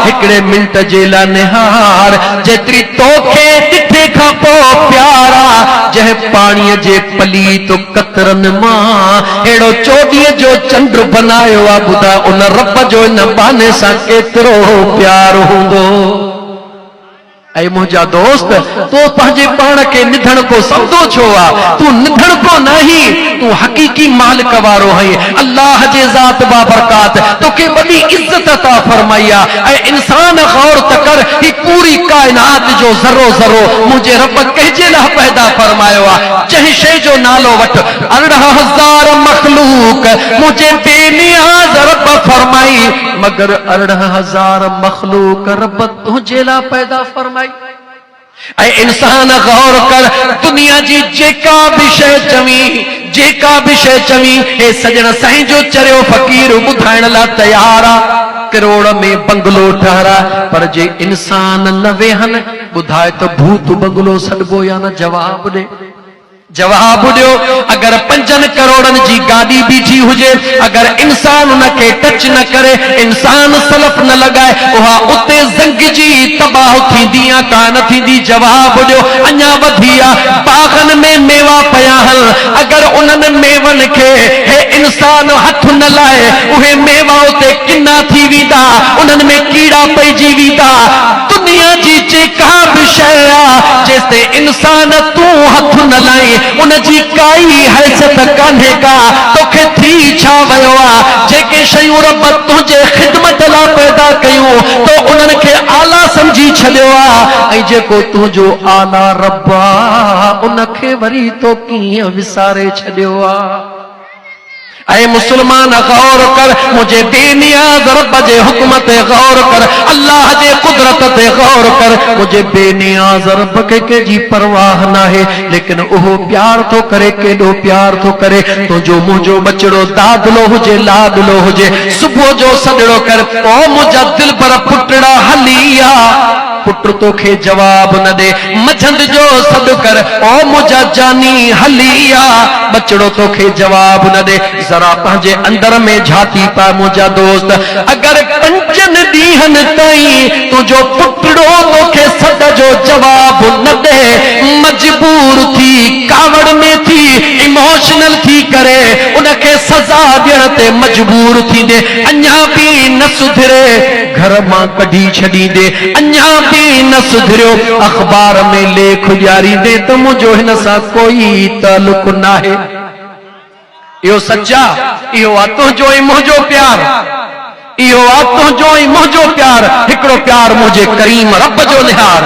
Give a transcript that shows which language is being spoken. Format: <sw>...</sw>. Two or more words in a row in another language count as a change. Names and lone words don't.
<sd>हिकड़े मिंट जे लाइ निहार, जेतिरी तोखे ॾिठे खां पोइ प्यार आ। जंहिं पाणीअ जे पलीत कतरनि मां अहिड़ो चोॾीअ जो चंड बनायो आ, ॿुधा उन रब जो इन बहाने सां केतिरो प्यार हूंदो। ऐ मुझा दोस्त, तो पंहिंजे पाण के निधन को समझो छो आ? तू निधन को नहीं, तू हकीकी मालिक वारो है। अल्लाह जे ज़ात बाबरकात तोखे बड़ी इज्जत अता फरमाया। ऐ इंसान गौर त कर, ही पूरी कायनात जो ज़रो ज़रो मुझे रब कहजे ला पैदा फरमायो आ। जंहिं शइ जो नालो वठ, 18,000 मखलूक मुझे बेनियाज़ रब फरमाई, मगर 18,000 मखलूक रब तुझे ला पैदा फरमाई। ऐ इंसान गौर कर, दुनिया जी जेका भी शइ चवी, जेका भी शइ चवी, हे सजण साईं जो चरियो फ़कीर ॿुधाइण लाइ तैयार आ। करोड़ में बंगलो ठहरा, पर जे इंसान न वेहन, ॿुधाए त भूत बंगलो सॾबो या न? जवाब ॾे, जवाब ॾियो। अगर 5 करोड़नि जी गाड़ी बीठी हुजे, अगर इंसान उनखे टच न करे, इंसान सलफ न लगाए, उहा उते ज़ंग जी तबाह थींदी या कान थींदी? जवाब ॾियो। अञा वधिया बागन में मेवा पया हल, अगर उन्हनि मेवनि खे हे इंसान हथ न लाए, उहे मेवा उते किना थी वेंदा, उन्हनि में कीड़ा पइजी वेंदा। दुनिया जी जेका भी शइ आ, जेसिते इंसान तू हथ न लाई, उनजी काई हैसियत कान्हे का। तोखे थी छा वयो आ? जेके शयूं रब तुंहिंजे ख़िदमत लाइ पैदा कयूं, तो उन्हनि खे आला समझी छॾियो आ, ऐं जेको तुंहिंजो आला रब आ, उनखे वरी तो कीअं विसारे छॾियो आ। ऐ मुसलमान गौर कर, मुझे बेनियाज़ रब जे हुक्म ते गौर कर, अल्लाह जे कुदरत ते गौर कर। मुझे बेनियाज़ रब के जी परवाह ना है, लेकिन उहो प्यार तो करे, केॾो प्यार तो करे। तुझो मुझो बचड़ो दादलो हुजे, लाडलो हुजे, सुबह जो सदड़ो कर, ओ मुझा दिल पर पुटड़ा हलिया, पुट तोखे जवाब न दे, मझंद जो सद कर, ओ मुझा जानी हलिया, बचड़ो तोखे जवाब न दे। जरा पंहिंजे अंदर में झाती पा मुझा दोस्त, अगर 5 ॾींहंनि ताईं तुझो पुटड़ो तोखे सद जो जवाब न दे, मजबूर थी कावड़ में थी इमोशनल थी करे उनके सजा ॾियण ते मजबूर थींदे, अञा बि न सुधरे, घर मां कढी छॾींदे, अञा बि न सुधरियो, अखबार में लेख ॾियारींदे त मुंहिंजो हिन सां कोई तालुक नाहे। इहो सचा, इहो आहे तुंहिंजो ऐं मुंहिंजो प्यार, इहो आहे तुंहिंजो ऐं मुंहिंजो प्यार, हिकिड़ो प्यार मुंहिंजे करीम रब जो निहार।</sd>